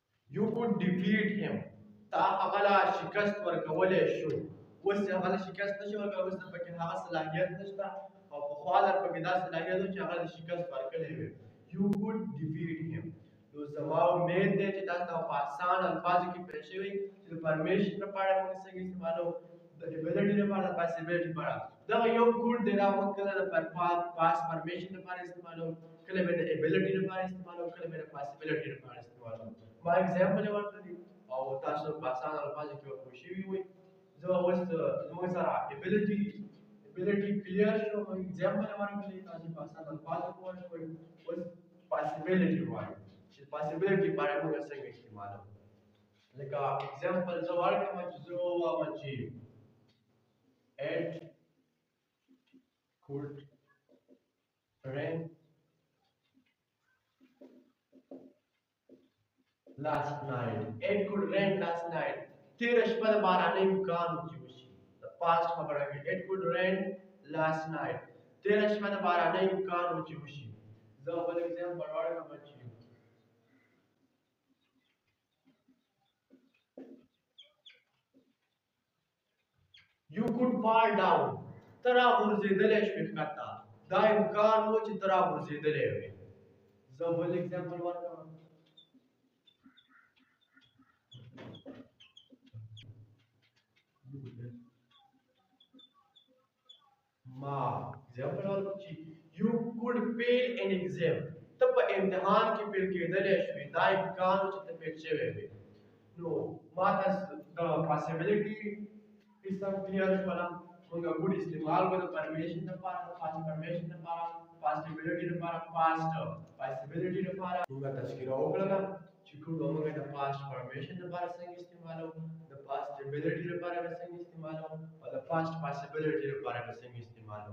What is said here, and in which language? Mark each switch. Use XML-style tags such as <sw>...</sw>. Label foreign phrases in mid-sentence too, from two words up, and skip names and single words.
<en>You could defeat him.</en> <ps>تا هغه لا شکست ورکولی شو. اوس چې هغه له شکست نشي ورکولی، اوس پکې هغه صلاحیت نشته او پخوا در پکې دا صلاحیت و چې هغه د شکست ورکړی وي.</ps> <en>You could defeat him.</en> <ps>نو زما امید دی چې تاسو ته په آسان الفاظو کې پېښ شوي چې د پرمیشن لپاره موږ څنګه استعمالوو، د ابیلیټي لپاره، د پاسیبلیټي لپاره. دغه یو کوډ دی دا موږ کله د پاس پرمیشن لپاره استعمالوو، کله به د ابیلیټي لپاره استعمالوو، کله به د پاسیبلیټي لپاره استعمالوو. ما اگزامپل یې ورکړی او تاسو په آسان الفاظو کې ورپوه شوي وئ. زه اوس زموږ سره ابیلیټي کلیر شو، اگزامپل یې ورکړی، تاسو په آسان الفاظو پوه شوئ. اوس پاسیبلیټي وایو چې پاسیبلیټي لپاره موږ څنګه استعمالوو. لکه اگزامپل زه ورکړم چې زه ووایم چې</ps> <en>it could rain last night. It could rain last night.</en> <ps>تیره شپه د بارانۍ امکان و چې وشي. د پاسټ خبره کوي.</ps> <en>It could rain last night.</en> <ps>تیره شپه د بارانۍ امکان و چې وشي. زه بل اگزامپل ورکړم چې</ps> <en>You could fall down.</en> <ps>ته راغورځېدلی شوې ښکته. دا امکان و چې ته راغورځېدلی وې. زه بل اگزامپل ورکړم. ما اگزامپل ورکړم چې</ps> <en>You could fail an exam.</en> <ps>ته په امتحان کې فیل کېدلی شوې. دا امکان و چې ته فیل شوی وې. نو ما تاسو د پاسیبلیټي قسم کلیر شوله. موږ ګوډ استعمال کړو د پرمیشن لپاره، د پاست پرمیشن لپاره، پاسیبلیټي لپاره، پاست پاسیبلیټي لپاره موږ تذکره وکړله چې ګوډ موږ د پاست پرمیشن لپاره څنګه استعمالوو، د پاسیبلیټي لپاره به څنګه استعمالوو او د پاست پاسیبلیټي لپاره به څنګه استعمالوو.</ps>